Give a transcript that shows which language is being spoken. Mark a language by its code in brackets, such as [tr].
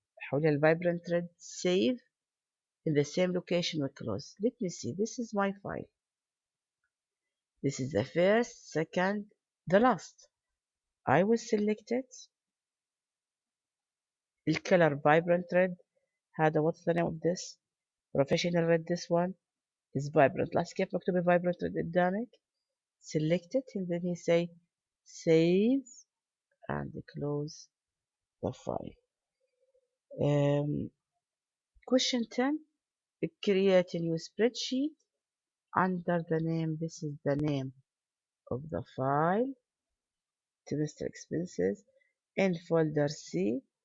[ar] حولها [en] vibrant red. Save in the same location we close. Let me see. This is my file. This is the first, second, the last. I will select it. The color vibrant red. [ar] هذا [en] what's the name of this professional red. This one is vibrant. [ar] لاحظ كيف مكتوب [en] vibrant red [ar] قدامك. [en] Select it and then you say save and close the file. Question 10. Create a new spreadsheet under the name. This is the name of the file. Semester expenses in folder C.